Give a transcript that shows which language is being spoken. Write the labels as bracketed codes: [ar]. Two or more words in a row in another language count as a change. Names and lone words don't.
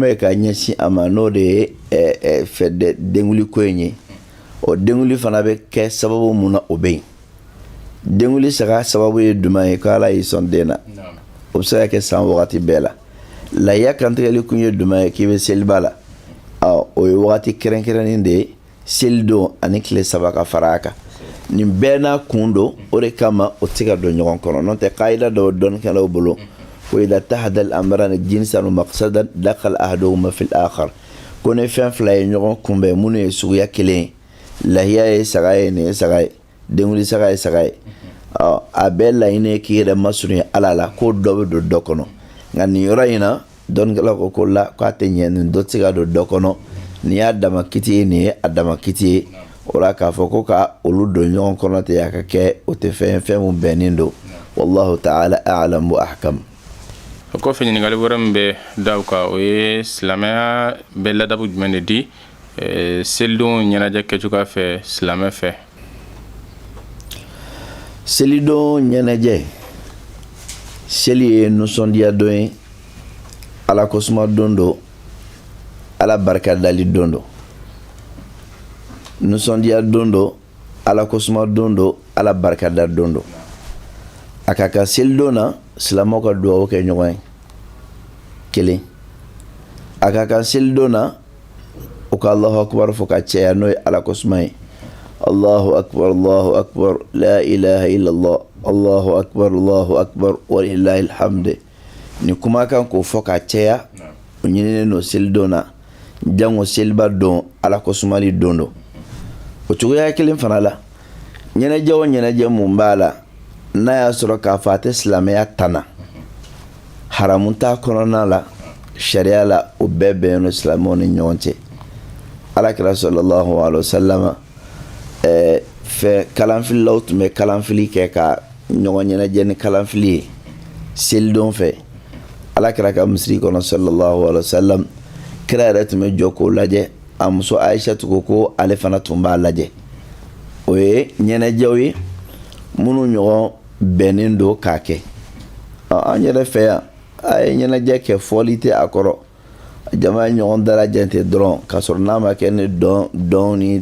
[bm] bɛ ka ɲɛsin a ma n'o de ye denkuli ko in ye o denkuli fana bɛ kɛ sababu mun na o bɛ yen denkuli saga sababu ye jumɛn ye ko ala y'i sɔn den na o bɛ se ka kɛ san wagati bɛɛ la lahiya kantigɛli kun ye jumɛn ye k'i bɛ seliba la o ye wagati kɛrɛnkɛrɛnnen de ye seli don ani tile 3 ka fara a kan nin bɛɛ n'a kun don o de kama o tɛ se ka don ɲɔgɔn kɔnɔ n'o tɛ kaida dɔw dɔnnikɛlaw bolo ko [ar] إذا اتحد الأمران جنسا ومقصدا دخل أحدهما في الآخر [bm] ko ne fɛn fila ye ɲɔgɔn kunbɛn minnu ye suguya kelen ye lahiya ye saga ye nin ye saga ye denguli saga a bɛɛ laɲini k'i yɛrɛ masurunya ala la ko dɔ bɛ don dɔ kɔnɔ nka nin yɔrɔ in na dɔnnikɛla ko la k'a tɛ ɲɛ nin dɔ tɛ se ka don dɔ kɔnɔ nin y'a dama kiti ye nin ye a dama kiti ye o la k'a fɔ ko ka olu don ɲɔgɔn kɔnɔ ten a ka kɛ o tɛ fɛn mun bɛnnen don [ar] والله تعالى أعلم وأحكم. [bm] O kɔfɛ ɲininkali wɛrɛ min bɛ da o kan o ye silamɛya bɛ ladabu jumɛn de di selidon ɲɛnajɛ kɛcogoya fɛ silamɛ fɛ. Selidon ɲɛnajɛ seli ye nisɔndiya don ye ala kosuma don don ala barikadali don don nisɔndiya don don ala kosuma don don ala barikada don don a ka kan selidon na silamɛw ka duwawu kɛ ɲɔgɔn ye kelen a ka kan selidon na u ka [ar] الله أكبر [bm] fɔ ka cɛya n'o ye ala kosuma ye [ar] الله أكبر لا إله إلا الله الله أكبر ولله الحمد. [bm] Ni kuma kan k'o fɔ ka cɛya o ɲininen no selidon na jango seliba don ala kosumali don don o cogoya kelen fana la ɲɛnajɛ o ɲɛnajɛ mun b'a la n'a y'a sɔrɔ k'a fɔ a tɛ silamɛya tana haramu t'a kɔnɔna la sariya la o bɛɛ bɛnnen no silamɛw ni ɲɔgɔn cɛ alakira [ar] صلى الله عليه وسلم [bm] fɛ kalanfililaw tun bɛ kalanfili kɛ ka ɲɔgɔn ɲɛnajɛ ni kalanfili ye selidon fɛ alakira ka misiri kɔnɔ [ar] صلى الله عليه وسلم [bm] kira yɛrɛ tun bɛ jɔ k'o lajɛ a muso Aisha tugu ko ale fana tun b'a lajɛ o ye ɲɛnajɛw ye minnu ɲɔgɔn bɛnnen don k'a kɛ an yɛrɛ fɛ yan a ye ɲɛnajɛ kɛ fɔli tɛ a kɔrɔ jama ɲɔgɔn dalajɛ tɛ dɔrɔn k'a sɔrɔ n'a ma kɛ ni dɔn ni